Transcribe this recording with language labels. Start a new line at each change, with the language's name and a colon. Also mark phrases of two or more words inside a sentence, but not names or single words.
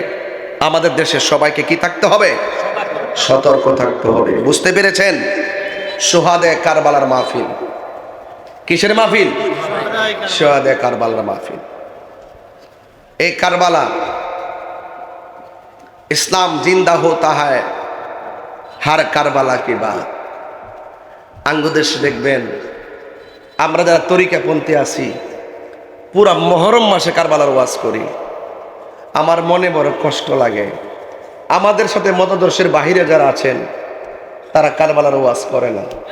Bangla: আমাদের দেশের সবাইকে কি থাকতে হবে? সতর্ক থাকতে হবে। বুঝতে পেরেছেন? সোহাদে কারবালার মাহফিল। কিসের মাহফিল? সোহাদে কারবালার মাহফিল। এই কারবালা
Urdu: اسلام زندہ ہوتا ہے ہر کربلا کی بات.
Bangla: আঙ্গুদেশ দেখবেন আমরা যারা তরিকাপন্থী আছি পুরা মহরম মাসে কারবালার ওয়াজ করি। আমার মনে বড় কষ্ট লাগে, আমাদের সাথে মতাদর্শের বাহিরে যারা আছেন তারা কারবালার ওয়াজ করে না।